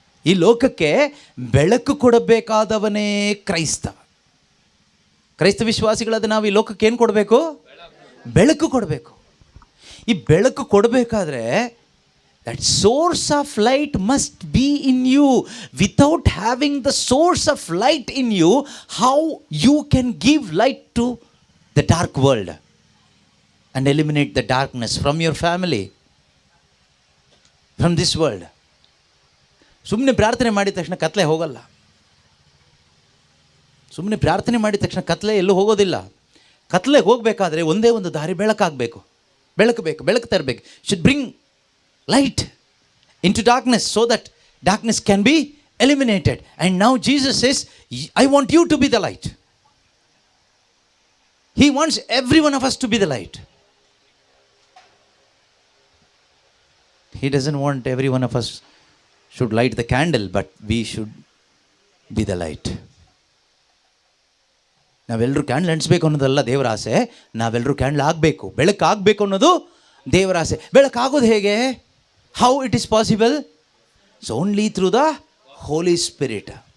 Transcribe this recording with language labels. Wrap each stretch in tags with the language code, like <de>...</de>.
<kn>ಈ ಲೋಕಕ್ಕೆ ಬೆಳಕು ಕೊಡಬೇಕಾದವನೇ ಕ್ರೈಸ್ತ ವಿಶ್ವಾಸಿಗಳಾದ ನಾವು ಈ ಲೋಕಕ್ಕೆ ಏನು ಕೊಡಬೇಕು? ಬೆಳಕು ಕೊಡಬೇಕು. ಈ ಬೆಳಕು ಕೊಡಬೇಕಾದ್ರೆ</kn> <en>That source of light must be in you. Without having the source of light in you, how you can give light to the dark world and eliminate the darkness from your family, from this world?</en> <kn>ಸುಮ್ಮನೆ ಪ್ರಾರ್ಥನೆ ಮಾಡಿದ ತಕ್ಷಣ ಕತ್ಲೆ ಹೋಗಲ್ಲ. ಸುಮ್ಮನೆ ಪ್ರಾರ್ಥನೆ ಮಾಡಿದ ತಕ್ಷಣ ಕತ್ಲೆ ಎಲ್ಲೂ ಹೋಗೋದಿಲ್ಲ. ಕತ್ಲೆಗೆ ಹೋಗಬೇಕಾದ್ರೆ ಒಂದೇ ಒಂದು ದಾರಿ, ಬೆಳಕಾಗಬೇಕು. ಬೆಳಕು ಬೇಕು, ಬೆಳಕು ತರಬೇಕು.</kn> <en>Should bring light into darkness so that darkness can be eliminated. And now Jesus says, I want you to be the light. He wants every one of us to be the light. He doesn't want every one of us should light the candle, but we should be the light.</en> <kn>ನಾವೆಲ್ಲರೂ candle ಅಂಟಿಸ್ಬೇಕು ಅನ್ನೋದಲ್ಲ ದೇವರ ಆಸೆ, ನಾವೆಲ್ಲರೂ candle ಆಗಬೇಕು, ಬೆಳಕಾಗಬೇಕು ಅನ್ನೋದು ದೇವರ ಆಸೆ. ಬೆಳಕಾಗೋದು ಹೇಗೆ?</kn> <en>How it is possible? It's only through the Holy Spirit.</en>